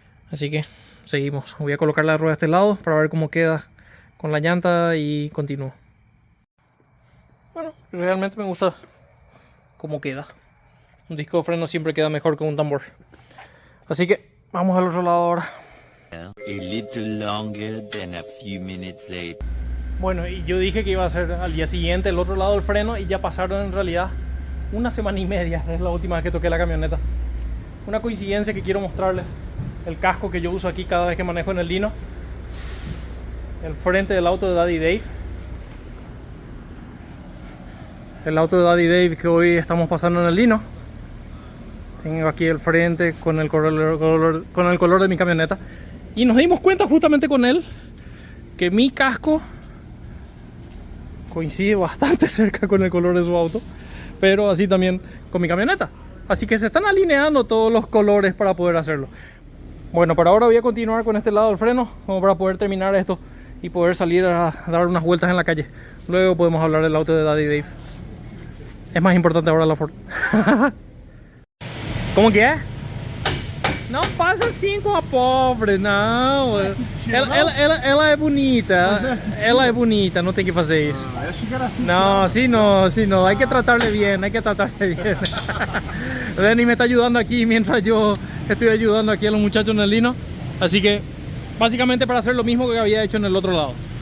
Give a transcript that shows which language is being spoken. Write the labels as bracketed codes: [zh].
[es] Así que seguimos. Voy a colocar la rueda de este lado para ver cómo queda con la llanta y continúo. Bueno, realmente me gusta cómo queda. Un disco de freno siempre queda mejor que un tambor. Así que vamos al otro lado ahora. [en] A little longer than a few minutes later. [es] Bueno, y yo dije que iba a ser al día siguiente el otro lado del freno, y ya pasaron en realidad 1 semana y media. Es la última vez que toqué la camioneta. Una coincidencia que quiero mostrarles: el casco que yo uso aquí cada vez que manejo en el Dino, el frente del auto de Daddy Dave. El auto de Daddy Dave que hoy estamos pasando en el Dino. Tengo aquí el frente con el color de mi camioneta. Y nos dimos cuenta justamente con él que mi casco coincide bastante cerca con el color de su auto, pero así también con mi camioneta. Así que se están alineando todos los colores para poder hacerlo. Bueno, por ahora voy a continuar con este lado del freno, como para poder terminar esto y poder salir a dar unas vueltas en la calle. Luego podemos hablar del auto de Daddy Dave. Es más importante ahora la Ford. [pt] ¿Cómo que é? Não faça assim com a pobre, não. Ela é bonita. Ela é bonita, não tem que fazer isso. [es] No, así no, así no. Hay que tratarle bien, hay que tratarle bien. Denny me está ayudando aquí mientras yo estoy ayudando aquí a los muchachos en el Dino. Así que, básicamente para hacer lo mismo que había hecho en el otro lado.